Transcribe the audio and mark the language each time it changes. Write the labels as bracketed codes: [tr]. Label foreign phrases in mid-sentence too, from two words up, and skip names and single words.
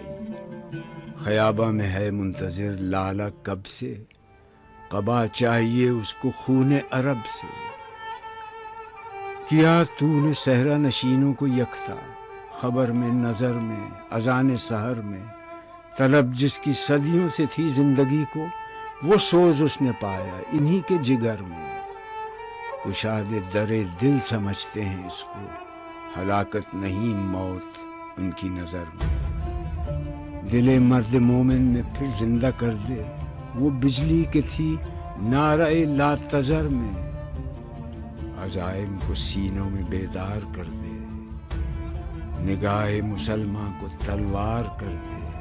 [ur] خیابہ میں ہے منتظر لالہ کب سے، قبا چاہیے اس کو خون عرب سے۔ کیا تو نے صحرا نشینوں کو یکتا، خبر میں نظر میں اذان سحر میں۔ طلب جس کی صدیوں سے تھی زندگی کو، وہ سوز اس نے پایا انہی کے جگر میں۔ کشاد در دل سمجھتے ہیں اس کو، ہلاکت نہیں موت ان کی نظر میں۔ دل مرد مومن میں پھر زندہ کر دے، وہ بجلی کے تھی نعرہ [ar] لا تذر [ur] میں۔ عزائم کو سینوں میں بیدار کر دے، نگاہ مسلمان کو تلوار کر دے۔